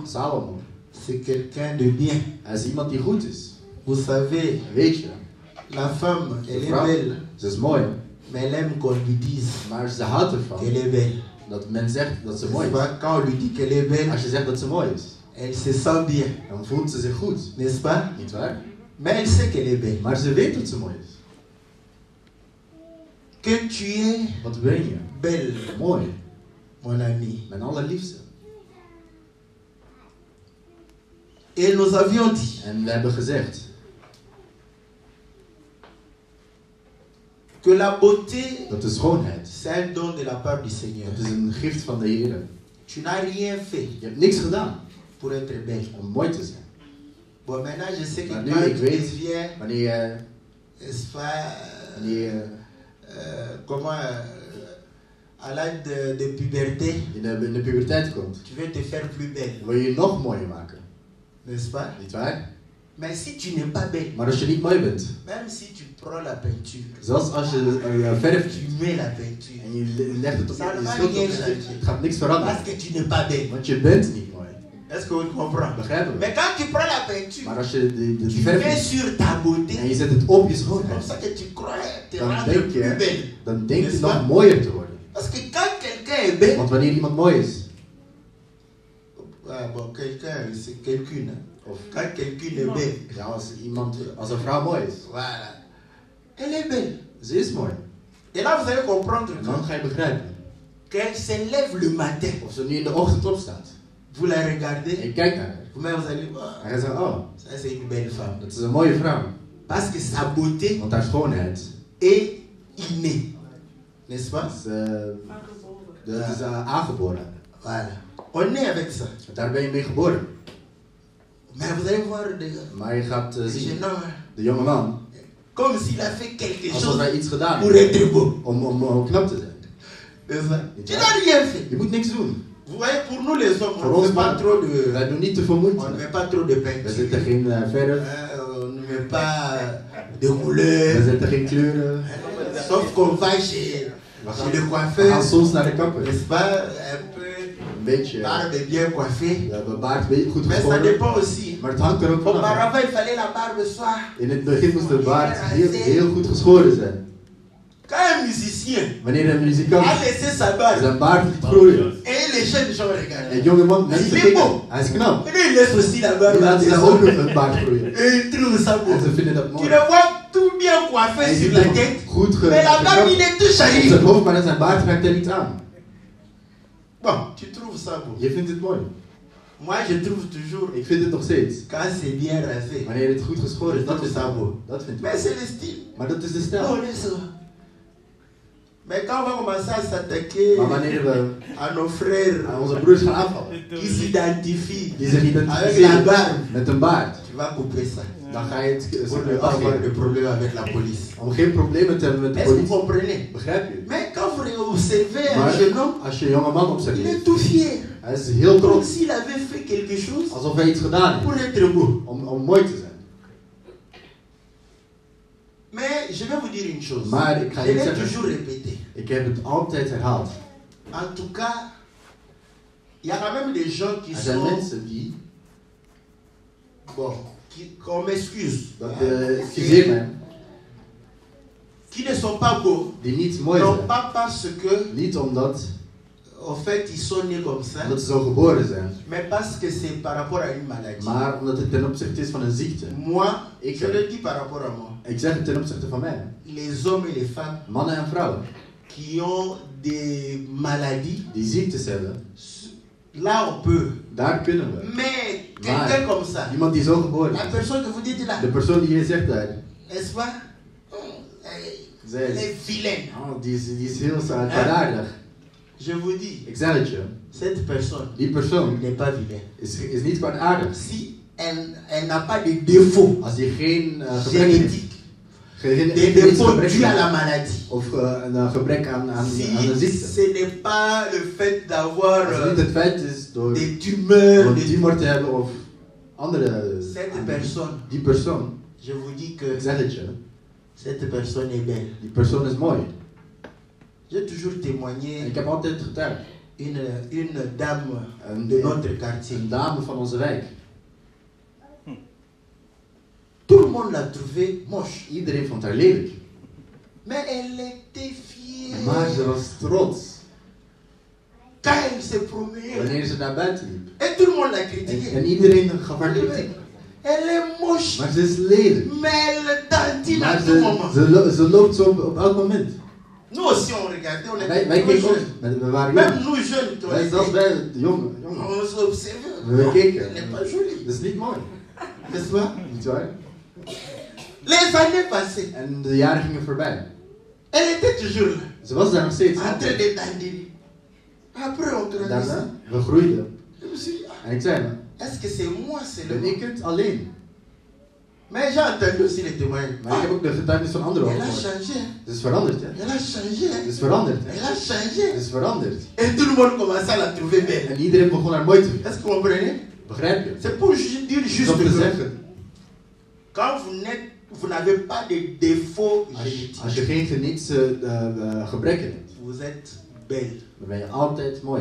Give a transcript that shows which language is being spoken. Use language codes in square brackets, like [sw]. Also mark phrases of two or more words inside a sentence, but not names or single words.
[fr] Salomo, c'est quelqu'un de bien. [nl] hij is iemand die goed is. [fr] Vous savez, [nl] Weet je, [fr] la femme, elle est [nl] vrouw, [fr] belle, [nl] ze is mooi, [fr] mais elle aime qu'on lui dise [nl] maar ze houdt ervan [fr] qu'elle est belle. [nl] dat men zegt dat ze mooi [fr] N'est-ce [nl] is. [fr] pas? Quand on lui dit qu'elle est belle, [nl] Als je zegt dat ze mooi is, [fr] elle se sent bien, [nl] dan voelt ze zich goed, [fr] n'est-ce pas? [nl] niet waar? [fr] Mais elle sait qu'elle est belle. [nl] Maar ze weet dat ze mooi is. [fr] Que tu es [nl] Wat ben je? [fr] belle, [nl] Mooi, [fr] mon ami. [nl] mijn allerliefste. [fr] Et nous avions dit [nl] En we hebben gezegd [fr] que la beauté, [nl] dat de schoonheid, [fr] c'est un don de la part du Seigneur. [nl] dat is een gift van de Heer. [fr] Tu n'as rien fait [nl] Je hebt niks gedaan [fr] pour être belle. [nl] om mooi te zijn. [fr] Bon, maintenant je sais que [nl] Maar nu [fr] quand [nl] ik [fr] tu [nl] weet, [fr] deviens, [nl] wanneer je, [fr] n'est-ce pas, comment, à l'âge de puberté, [nl] in de puberteit komt, [fr] tu veux te faire plus belle, [nl] wil je je nog mooier maken, [fr] n'est-ce pas? [nl] niet waar? [fr] Mais si tu n'es pas belle, [nl] Maar als je niet mooi bent, [fr] même si tu prends la peinture, [nl] zelfs als je verf [fr] tu mets la peinture, [nl] en je legt het op [fr] Ça [nl] je [fr] va [nl] schild, [fr] rien [nl] op, [fr] changer. [nl] het gaat niks veranderen, [fr] parce que tu n'es pas belle. [nl] want je bent niet mooi. [fr] Est-ce que vous comprenez? [nl] Begrijpen we? [fr] Mais quand tu prends la peinture, [nl] Maar als je de [fr] tu [nl] verf [fr] mets [nl] neemt [fr] sur ta beauté, [nl] en je zet het op je [fr] c'est comme [nl] schoonheid, [fr] ça que tu crois te [nl] dan [fr] rendre [nl] denk [fr] plus [nl] je, [fr] belle. [nl] dan denk je [fr] N'est-ce [nl] nog [fr] pas? [nl] mooier te worden. [fr] Parce que quand quelqu'un est belle, [nl] Want wanneer iemand mooi is, [fr] bon, quelqu'un, c'est quelqu'une. Hein. [nl] of [fr] Quand quelqu'un est belle, [nl] ja, als een vrouw mooi is, [fr] voilà, elle est belle. [nl] ze is mooi. [fr] Et là, vous allez comprendre [nl] En dan ga je begrijpen, [fr] qu'elle se lève le matin. [nl] of ze nu in de ochtend opstaat. [fr] Vous la [nl] En [fr] regardez, [nl] je kijkt naar haar. [fr] vous-même vous allez voir, [nl] En hij zegt, oh, [fr] ça c'est une belle femme. [nl] dat is een mooie vrouw. [fr] Parce que sa beauté [nl] Want haar schoonheid [fr] est innée. N'est-ce pas? [nl] is aangeboren. [fr] Voilà. On est avec ça. [nl] Daar ben je mee geboren. [fr] Mais vous allez voir des [nl] Maar je gaat [fr] jeune [nl] zien, [fr] homme, [nl] de jonge man, [fr] comme s'il a fait quelque [nl] alsof [fr] chose [nl] hij iets gedaan [fr] pour [nl] heeft [fr] être beau. [nl] om knap te zijn. [fr] N'est-ce pas? Tu n'as rien fait. [nl] Je moet niks doen. [fr] Vous voyez, pour nous les hommes, [nl] Voor [fr] on ne [nl] ons [fr] met pas [nl] mannen, [fr] trop de, [nl] wij doen niet te veel [fr] on [nl] moeite. [fr] ne met pas trop de [nl] We [fr] peinture. [nl] zetten geen verf, [fr] On ne met pas de [nl] we [fr] couleurs. [nl] zetten geen kleuren. [fr] Sauf qu'on va chez [nl] We [fr] le [nl] gaan [fr] coiffeur, [nl] soms naar de kapper. [fr] n'est-ce pas? Un peu [nl] Een beetje, [fr] barbe bien coiffée. [nl] we hebben baard een beetje goed [fr] Mais ça [nl] geschoren. [fr] dépend aussi. [nl] Maar het hangt er ook vanaf. [fr] Auparavant, il fallait la barbe soit. [nl] In het begin moest de baard heel goed geschoren zijn. [fr] Quand un musicien [nl] Wanneer een muzikant [fr] a laissé sa barbe [nl] zijn baard liet groeien. [fr] et les jeunes gens regardent, [nl] En jonge man, mensen [fr] Il est [nl] kijken, [fr] beau. [nl] hij is knap. [fr] et lui, il laisse aussi la barbe [nl] Die [fr] à [nl] laten [fr] des [nl] zij ook [fr] hommes. [nl] een baard groeien. [fr] Et il trouve ça beau. [nl] En ze vinden dat [fr] Tu [nl] mooi. [fr] le vois tout bien coiffé [nl] En je [fr] sur [nl] ziet [fr] la [nl] hem [fr] tête, [nl] goed [fr] mais la barbe, il [nl] gekapt [fr] est tout [nl] op zijn [fr] jailli. [nl] hoofd, maar zijn baard raakt er niet aan. [fr] Bon, tu trouves ça beau. [nl] Je vindt het mooi. [fr] Moi, je trouve toujours, [nl] Ik vind het nog steeds. [fr] quand c'est bien rasé, [nl] Wanneer het goed geschoren is, dat is [fr] ça beau. [nl] dat vind ik. [fr] Mais c'est le style. [nl] Maar dat is de [fr] Non, [nl] stijl. [fr] laisse. Mais quand on va commencer à s'attaquer [nl] Maar wanneer we [fr] à nos frères [nl] aan onze broers gaan aanvallen, [fr] qui s'identifient [nl] die zich [fr] avec la [nl] identificeren [fr] barbe, [nl] met een baard, [fr] tu vas couper ça. [nl] dan ga je het [fr] Pour ne pas avoir de [nl] afgeven. [fr] problème avec la police. [nl] Om geen problemen te hebben met de [fr] Est-ce que vous [nl] politie. [fr] comprenez? [nl] Begrijp je? [fr] Mais quand vous observez un [nl] Maar [fr] jeune homme, [nl] als je een jonge man [fr] il [nl] observeert, [fr] est tout fier. [nl] hij is heel [fr] Comme [nl] trots. [fr] s'il avait fait quelque chose [nl] Alsof hij iets gedaan [fr] pour [nl] heeft [fr] être beau. [nl] om mooi te zijn. [fr] Mais je vais vous dire une chose. [nl] Maar ik ga [fr] Je [nl] iets [fr] l'ai [nl] zeggen. [fr] toujours répété. [nl] Ik heb het altijd herhaald. [fr] En tout cas, il y a quand même des gens qui [nl] Er zijn [fr] sont... [nl] mensen die, [fr] Bon, qu'on m'excuse. [nl] dat [fr] hein, [nl] excuseer mij, [fr] qui ne sont pas beaux. [nl] die niet mooi [fr] Non [nl] zijn. [fr] pas parce que, [nl] Niet omdat [fr] en fait, ils sont nés comme ça, [nl] ze zo geboren zijn, [fr] mais parce que c'est par rapport à une maladie. [nl] maar omdat het ten opzichte is van een ziekte. [fr] Moi, [nl] Ik, [fr] je le dis par rapport à moi. [nl] ik zeg het ten opzichte van mij. [fr] Les hommes et les femmes [nl] Mannen en vrouwen [fr] qui ont des maladies, [nl] die ziektes hebben, [fr] là on peut. [nl] daar kunnen we. [fr] Mais quelqu'un comme ça, [nl] Iemand die zo geboren [fr] la [nl] is, [fr] personne que vous dites là, [nl] de persoon die je zegt daar, [fr] n'est-ce pas? [nl] zij [fr] Elle [nl] is, [fr] est vilaine. [nl] oh, die is heel kwaadaardig. [fr] Je vous dis, [nl] Ik zeg het je, [fr] cette personne [nl] die persoon [fr] n'est pas vilaine. [nl] is niet kwaadaardig. [fr] Si elle n'a pas de défauts [nl] Als hij geen gebrek heeft, [fr] génétiques, [nl] geen [fr] des défauts dus à la maladie. [nl] of een gebrek aan een [fr] Si [nl] ziekte. [fr] ce n'est pas le fait d'avoir [nl] Als het niet het feit is door [fr] des tumeurs, [nl] een tumor te hebben of andere, [fr] cette personne, [nl] die persoon, [fr] je vous dis que [nl] ik zeg het je, [fr] cette personne est belle. [nl] die persoon is mooi. [fr] J'ai toujours [nl] En [fr] témoigné [nl] ik heb altijd getuigd. [fr] une dame [nl] Een, [fr] de notre quartier. [nl] een dame van onze wijk. [fr] Tout le monde l'a trouvée moche. [nl] Iedereen vond haar lelijk. [fr] Mais elle était fière. [nl] Maar ze was trots [fr] Quand elle se promenait. [nl] wanneer ze naar buiten liep. [fr] Et tout le monde l'a [nl] En [fr] critiquée. [nl] iedereen gaf haar kritiek. [fr] Elle est moche. [nl] Maar ze is lelijk. [fr] Mais elle tantine à [nl] Maar [fr] tout moment. [nl] ze loopt zo op elk moment. [fr] Nous aussi on regardait, on était [nl] Wij [fr] trop [nl] keken ook. [fr] jeunes. [nl] We waren [fr] Même [nl] jong. [fr] nous jeunes, toi, [nl] Zelfs wij, de jongen. [fr] on s'observait. [nl] We keken. [fr] Elle n'est pas jolie. [nl] Dat is niet mooi. [fr] N'est-ce pas? [nl] Niet waar? [fr] Les années passées, [nl] En de jaren gingen voorbij. [fr] elle était toujours là. [nl] Ze was daar nog steeds. [fr] En train de dandiner. Après on grandissait. [nl] Daarna, we groeiden. [fr] Je me suis dit, [nl] En ik zei me, [fr] est-ce que c'est moi [nl] ben [fr] seulement? [nl] ik het alleen? [fr] Mais j'ai entendu aussi les témoignages. [nl] Maar ik heb ook de getuigenis van anderen [fr] Elle a [nl] gehoord. [fr] changé. [nl] Het is veranderd, hè? [fr] Elle a changé. [nl] Het is veranderd, hè? [fr] Elle a [nl] Het [fr] changé. [nl] is veranderd. [fr] Et tout le monde commençait à la trouver belle. [nl] En iedereen begon haar mooi te vinden. [fr] Est-ce que vous comprenez? [nl] Begrijp je? [fr] C'est pour dire [nl] Dat [fr] juste [nl] is om te [fr] que [nl] zeggen, [fr] quand vous n'avez pas de défauts [nl] als je [fr] génétiques, [nl] geen genetische gebrekken hebt, [fr] vous êtes belle. [nl] dan ben je altijd mooi.